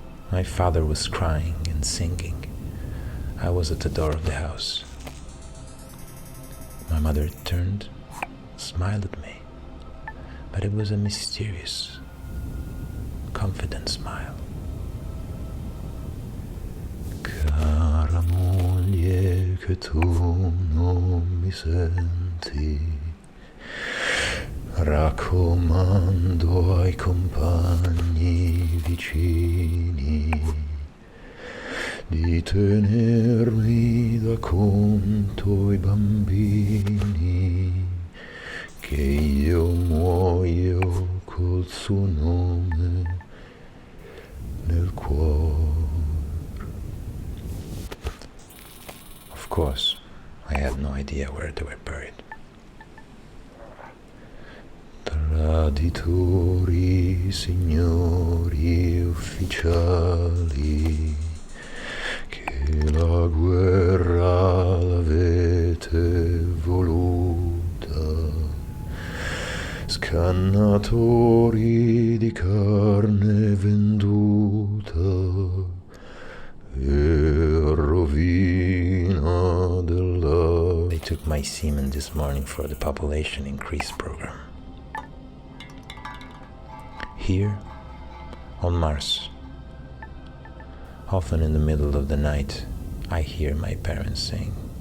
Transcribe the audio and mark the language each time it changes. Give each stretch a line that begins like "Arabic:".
English: My father was crying and singing. I was at the door of the house. My mother turned, smiled at me, but it was a mysterious, confident smile.
Italian: Cara moglie, che tu non mi senti, raccomando ai compagni vicini di tenermi da conto i bambini, che io muoio col suo nome nel cuore.
English: Of course, I had no idea where they were buried.
Italian: Tra Traditori, signori ufficiali, che la guerra l'avete voluta, scannatori di carne venduta e rovina della...
English: They took my semen this morning for the population increase program. Here, on Mars, often in the middle of the night, I hear my parents sing.